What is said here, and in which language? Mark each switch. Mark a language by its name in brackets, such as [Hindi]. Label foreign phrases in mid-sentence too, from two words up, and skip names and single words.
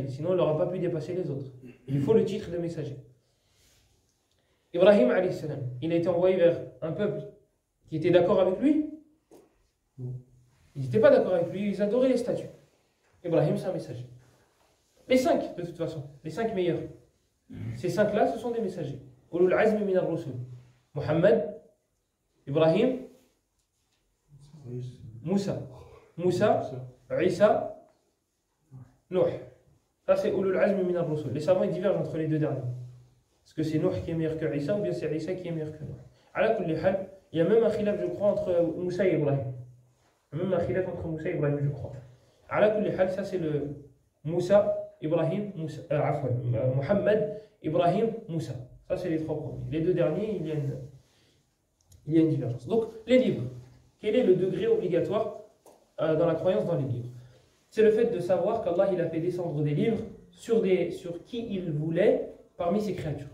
[French] Sinon, il n'aura pas pu dépasser les autres. Il lui faut le titre de messager. Ibrahim [Arabic] عليه السلام, [French] il a été envoyé vers un peuple qui était d'accord avec lui. Ils n'étaient pas d'accord avec lui, ils adoraient les statues. Ibrahim, c'est un messager. Les 5, de toute façon, les 5 meilleurs. Ces 5-là, ce sont des messagers. [Arabic] أولو العزم من الرسل. [French] Muhammad, Ibrahim, Moussa, Isa, Nuh. Ça, c'est [Arabic] أولو العزم من الرسل. [French] Les savants ils divergent entre les deux derniers. Est-ce que c'est Nuh qui est meilleur que Isa ou bien c'est Isa qui est meilleur que Nuh? [Arabic] على كل حال, [French] il y a même un khilaf, je crois, entre Moussa et Ibrahim. Il y a même un khilaf entre Moussa et Ibrahim, je crois. [Arabic] على كل حال, [French] ça c'est le Moussa, Ibrahim, Muhammad, Ibrahim, Moussa. Ça, c'est les 3 premiers. Les 2 derniers, il y a une divergence. Donc, les livres. Quel est le degré obligatoire dans la croyance dans les livres? C'est le fait de savoir qu'Allah il a fait descendre des livres sur qui il voulait parmi ses créatures.